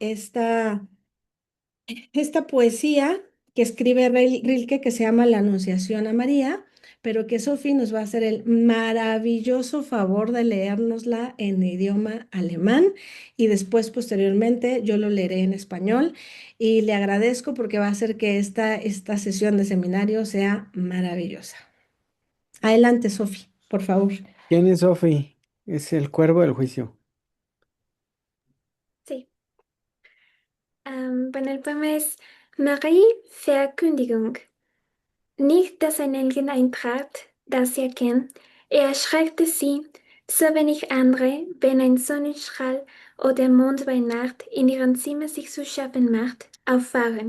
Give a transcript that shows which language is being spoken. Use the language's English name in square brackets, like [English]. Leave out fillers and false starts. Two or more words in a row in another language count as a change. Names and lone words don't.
[Spanish] esta poesía que escribe Rilke que se llama La Anunciación a María, pero que Sofi nos va a hacer el maravilloso favor de leérnosla en idioma alemán y después, posteriormente, yo lo leeré en español y le agradezco porque va a hacer que esta sesión de seminario sea maravillosa. Adelante, Sofi, por favor. ¿Quién es Sophie? Es el cuervo del juicio. Sí. Bueno, el poema es Marie Verkündigung. [German] Nicht, dass ein Engel eintrat, das sie erkennt, er erschreckte sie, so wenig andere, wenn ein Sonnenstrahl oder Mond bei Nacht in ihrem Zimmer sich zu schaffen macht, auffahren.